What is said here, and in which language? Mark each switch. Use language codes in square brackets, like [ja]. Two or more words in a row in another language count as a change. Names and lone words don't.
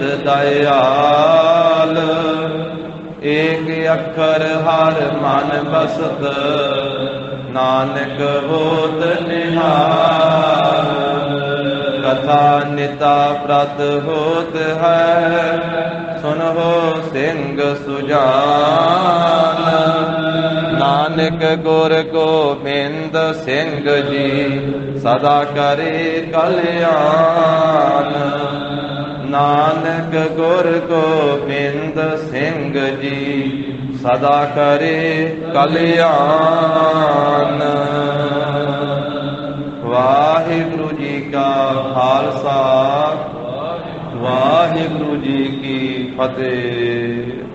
[bra] दयाल, एक अखर हर मन बसत नानक होत निहाल, कथा निता प्रत होत है सुनहो सिंह सुजान, नानक गुर गोबिंद सिंह जी सदा करे कल्याण, नानक गुर गोबिंद सिंह जी सदा करे कल्याण। [pa] ਵਾਹਿਗੁਰੂ ਜੀ ਕਾ ਖਾਲਸਾ, ਵਾਹਿਗੁਰੂ ਜੀ ਕੀ ਫਤਿਹ।